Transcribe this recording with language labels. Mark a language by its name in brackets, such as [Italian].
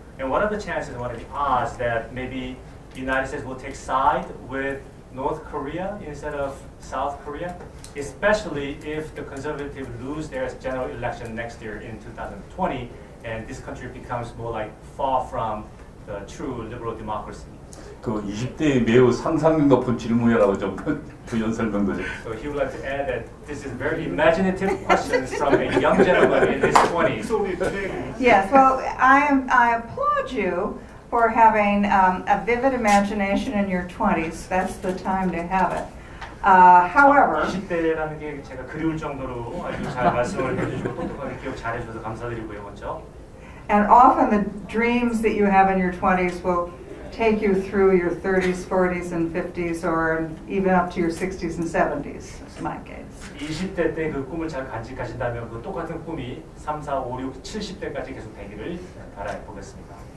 [English] And what are the chances, what are the odds that maybe the United States will take side with North Korea instead of South Korea, especially if the conservatives lose their general election next year in 2020, and this country becomes more like far from the true liberal democracy. [Korean] 20대의 매우 상상력 높은 질문이라고 좀 부연 설명도 좀. [English] So he would like to add that this is very imaginative questions from a young gentleman in his 20s. Yes, well, I applaud you for having a vivid imagination in your 20s. That's the time to have it. However, [Korean] 20대라는 게 제가 그리울 정도로 아주 잘 말씀을 해주시고 똑똑하게 기억 잘해주셔서 감사드리고요, 먼저. [English] And often the dreams that you have in your 20s will take you through your 30s, 40s, and 50s, or even up to your 60s and 70s. That's my case. [Korean] 20대 때 그 꿈을 잘 간직하신다면 그 똑같은 꿈이 3, 4, 5, 6, 70대까지 계속 되기를 바라보겠습니다.